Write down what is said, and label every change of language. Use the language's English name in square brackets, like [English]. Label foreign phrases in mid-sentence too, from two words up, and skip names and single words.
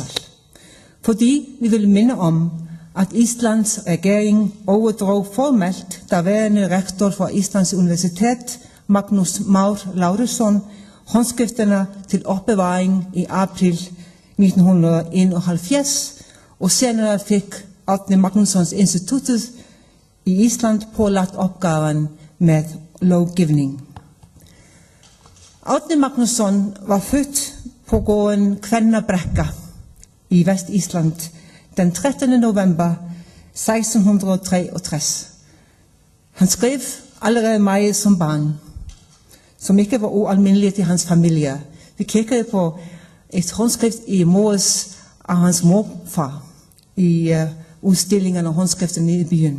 [Danish] Fordi vi vil minde om, at Islands regering overdrog formelt daværende rektor for Islands Universitet, Magnús Már Lárusson, håndskrifterne til opbevaring i april 1971, og senere fik Árni Magnússons Instituttet i Island pålagt opgaven med lovgivning. Árni Magnússon var født på gården Kvennabrekka i Vest-Island den 13. november 1663. Han skrev allerede meget som barn, som ikke var ualmindeligt i hans familie. Vi kiggede på et håndskrift i mors af hans morfar i udstillingerne og håndskrifterne i byen.